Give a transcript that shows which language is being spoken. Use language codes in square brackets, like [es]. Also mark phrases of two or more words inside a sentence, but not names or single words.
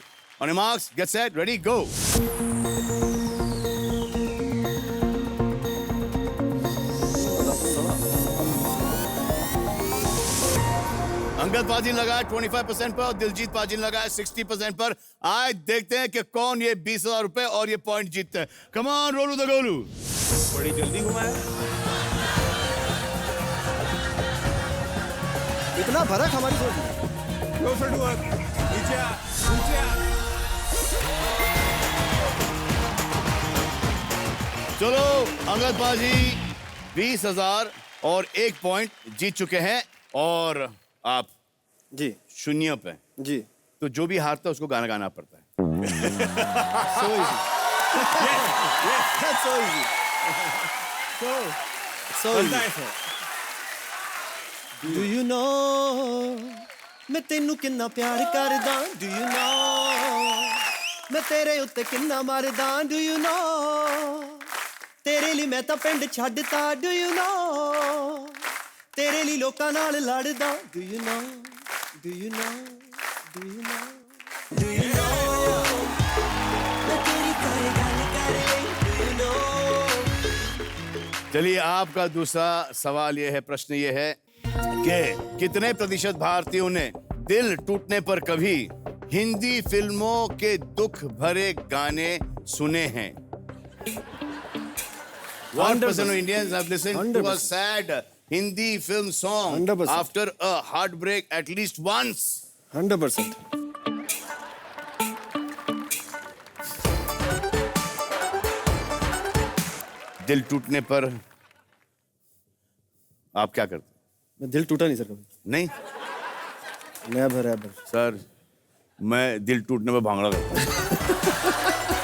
[en] On your marks, get set, ready, go. [hi] अंगद पाजी लगाया 25% पर और दिलजीत पाजी लगाया 60% पर। आज देखते हैं कि कौन ये 20,000 रुपए और ये पॉइंट जीतते हैं। [en] come on, [hi] रोलू द गोलू। बड़ी जल्दी घुमाया। इतना फर्क हमारी सोच में। [en] Closer to earth. [hi] नीचे आ, नीचे आ। चलो, अंगद पाजी 20,000 और 1 पॉइंट जीत चुके हैं और आप जी 0 पे। जी। तो जो भी हारता है उसको गाना गाना पड़ता है। [en] So easy. That's so easy. so [hi] बनता [en] easy. [hi] है sir. [en] Do you know [pa] ਮੈਂ ਤੈਨੂੰ ਕਿੰਨਾ ਪਿਆਰ ਕਰਦਾ? [en] Do you know [pa] ਮੈਂ ਤੇਰੇ ਉੱਤੇ ਕਿੰਨਾ ਮਰਦਾ? [en] Do you know [pa] ਤੇਰੇ ਲਿਏ ਮੈਂ ਤਾਂ ਪਿੰਡ ਛੱਡਤਾ? [en] Do you know [pa] ਤੇਰੇ ਲਿਏ ਲੋਕਾਂ ਨਾਲ ਲੜਦਾ? [en] Do you know Do you know Do you know Do you know [pa] ਮੈਂ ਤੇਰੀ ਤਰ੍ਹਾਂ ਗੱਲ ਕਰ ਲਈ? [en] Do you know [hi] चलिए, आपका दूसरा सवाल ये है, प्रश्न ये है कि कितने प्रतिशत भारतीयों ने दिल टूटने पर कभी हिंदी फिल्मों के दुख भरे गाने सुने हैं? [en] 1% of Indians have listened to a 100%. sad Hindi film song 100%. after a heartbreak at least once. 100%. [hi] दिल टूटने पर आप क्या करते? मैं दिल टूटा नहीं सर कभी. नहीं [en] never ever. [hi] सर, मैं दिल टूटने पर भांगड़ा करता हूँ।